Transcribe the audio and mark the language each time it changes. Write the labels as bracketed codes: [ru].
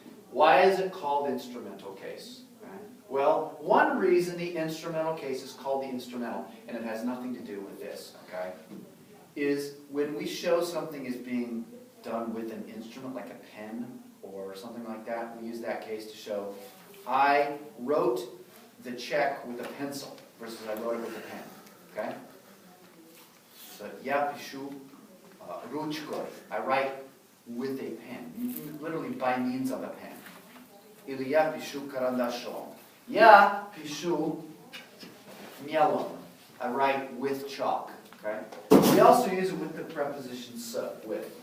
[en] Why is it called instrumental case? Okay? Well, one reason the instrumental case is called the instrumental, and it has nothing to do with this, okay, is when we show something is being done with an instrument, like a pen or something like that, we use that case to show I wrote the check with a pencil versus I wrote it with a pen, okay? [ru] So, я пишу ручкой. [en] I write with a pen, literally by means of a pen. [ru] Или я пишу карандашом. Я пишу мелом. [en] I write with chalk. Okay? We also use it with the preposition с, with.